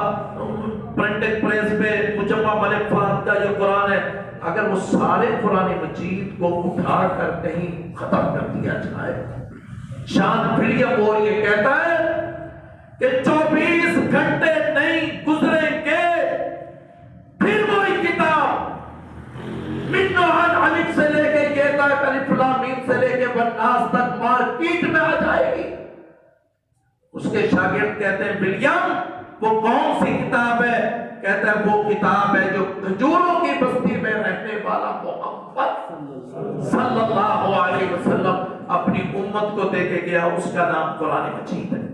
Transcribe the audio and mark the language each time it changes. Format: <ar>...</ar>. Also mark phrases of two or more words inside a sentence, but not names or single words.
<ur>پرنٹنگ پریس پہ مجمع ملک فہد کا یہ قرآن ہے، اگر وہ سارے قرآن مجید کو اٹھا کر کہیں ختم کر دیا جائے، جان ولیم مور یہ کہتا ہے کہ 24 گھنٹے نہیں گزریں گے پھر وہی کتاب من نوحن علف سے لے کے یہ تک الف لام میم سے لے کے والناس تک مارکیٹ میں آ جائے گی. اس کے شاگرد کہتے ہیں ولیم وہ کون سی کتاب ہے؟ کہتا ہے وہ کتاب ہے جو کھجوروں کی بستی میں رہنے والا محمد صلی اللہ علیہ وسلم اپنی امت کو دے کے گیا، اس کا نام قرآن مجید ہے.</ur>